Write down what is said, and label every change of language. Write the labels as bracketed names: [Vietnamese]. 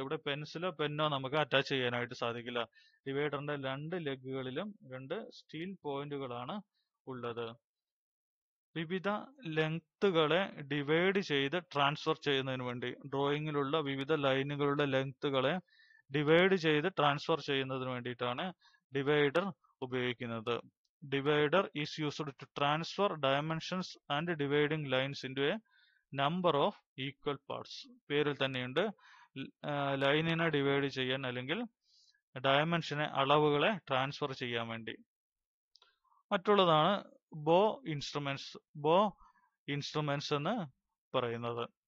[Malayalam] ഇവിടെ പെൻസിലോ പെന്നോ നമുക്ക് അറ്റാച്ച് ചെയ്യാനായിട്ട് സാധിക്കില്ല. ഡിവൈഡറിന്റെ 2 ലെഗുകളിലും 2 സ്റ്റീൽ പോയിന്റുകളാണ് ഉള്ളത്. വിവിധ ലെങ്ത്തുകളെ ഡിവൈഡ് ചെയ്ത് ട്രാൻസ്ഫർ ചെയ്യുന്നതിന് വേണ്ടി, ഡ്രോയിങ്ങിലുള്ള വിവിധ ലൈനുകളുടെ ലെങ്ത്തുകളെ ഡിവൈഡ് ചെയ്ത് ട്രാൻസ്ഫർ ചെയ്യുന്നതിന് വേണ്ടിയിട്ടാണ് ഡിവൈഡർ ഉപയോഗിക്കുന്നത്. [English] Divider is used to transfer dimensions and dividing lines into a number of equal parts. [Malayalam] പേരിൽ തന്നെയുണ്ട്, ലൈനിനെ ഡിവൈഡ് ചെയ്യാൻ അല്ലെങ്കിൽ ഡയമെൻഷനെ, അളവുകളെ ട്രാൻസ്ഫർ ചെയ്യാൻ വേണ്ടി. മറ്റുള്ളതാണ് ബോ ഇൻസ്ട്രുമെന്റ്സ്. ബോ ഇൻസ്ട്രുമെന്റ്സ് എന്ന് പറയുന്നത്.